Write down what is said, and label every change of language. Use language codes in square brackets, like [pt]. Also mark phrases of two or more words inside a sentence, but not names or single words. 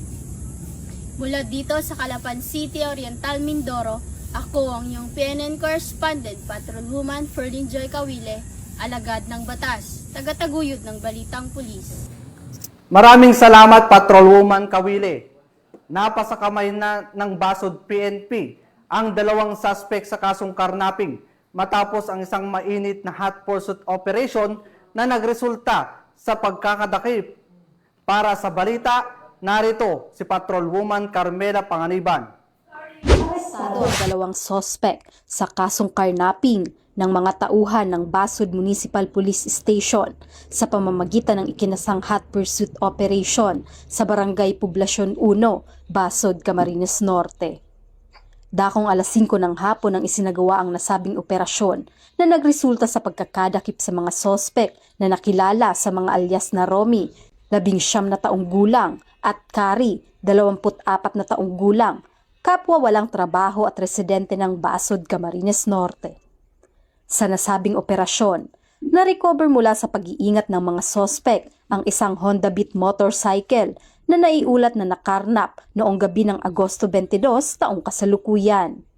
[tl] Mula dito sa Calapan City, Oriental, Mindoro, ako ang iyong PNN correspondent, Patrolwoman Ferlin Joy Cawile, alagad ng batas, tagataguyod ng Balitang Pulis. Maraming salamat, Patrolwoman Cawile. Napasa kamay na ng Basod PNP ang 2 suspect sa kasong karnaping matapos ang isang mainit na [en] hot pursuit operation [tl] na nagresulta sa pagkakadakip. Para sa balita, narito si Patrolwoman Carmela Panganiban. Arestado ang 2 sospek sa kasong karnaping ng mga tauhan ng Basod Municipal Police Station sa pamamagitan ng ikinasang [en] hot pursuit operation [tl] sa Barangay Poblasyon 1, Basod, Camarines Norte. Dakong alas 5 ng hapon ang isinagawa ang nasabing operasyon na nagresulta sa pagkakadakip sa mga sospek na nakilala sa mga alias na Romy, 19 na taong gulang, at Kari, 24 na taong gulang, kapwa walang trabaho at residente ng Basod, Camarines Norte. Sa nasabing operasyon, na-recover mula sa pag-iingat ng mga sospek ang isang Honda Beat motorcycle na naiulat na nakarnap noong gabi ng Agosto 22 taong kasalukuyan.